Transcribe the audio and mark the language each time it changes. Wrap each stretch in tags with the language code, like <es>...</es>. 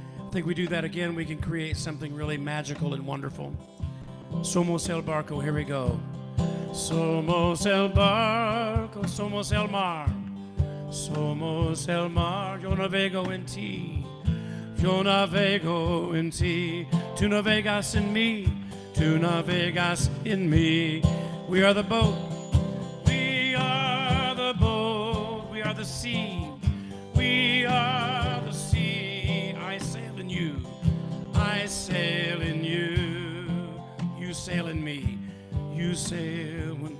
<en>I think we do that again, we can create something really magical and wonderful.</en> <es>Somos el barco,</es> <en>here we go.</en> <es>Somos el barco, somos el mar, somos el mar, yo navego en ti, yo navego en ti, tú navegas en mí, tú navegas en mí.</es> <en>We are the boat, we are the boat, we are the sea, we are the sea. I sail in you, I sail in you, you sail in me, you sail.</en>